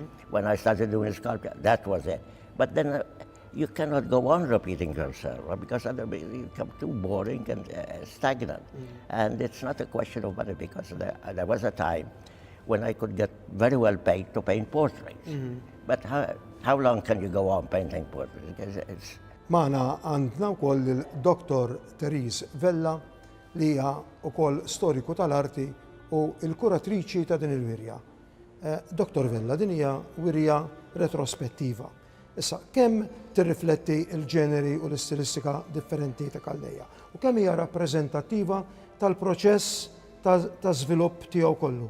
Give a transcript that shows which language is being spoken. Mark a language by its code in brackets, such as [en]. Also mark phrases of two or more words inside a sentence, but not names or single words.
[en] When I started doing sculpture, that was it. But then you cannot go on repeating yourself, because otherwise you become too boring and stagnant. And it's not a question of money, because there was a time when I could get very well paid to paint portraits. But how long can you go on painting portraits? Because it's... [mt] Maħna għandna wkoll il-Dr. Therese Vella li hija wkoll storiku tal-arti u l-kuratriċi ta' din il-wirja. Dr. Vella, din hija wirja retrospettiva. Issa, kemm tirrifletti il-ġeneri u l-istilistika differenti ta' Calleja u kemm hija rappreżentattiva tal-proċess ta' żvilupp tiegħu kollu.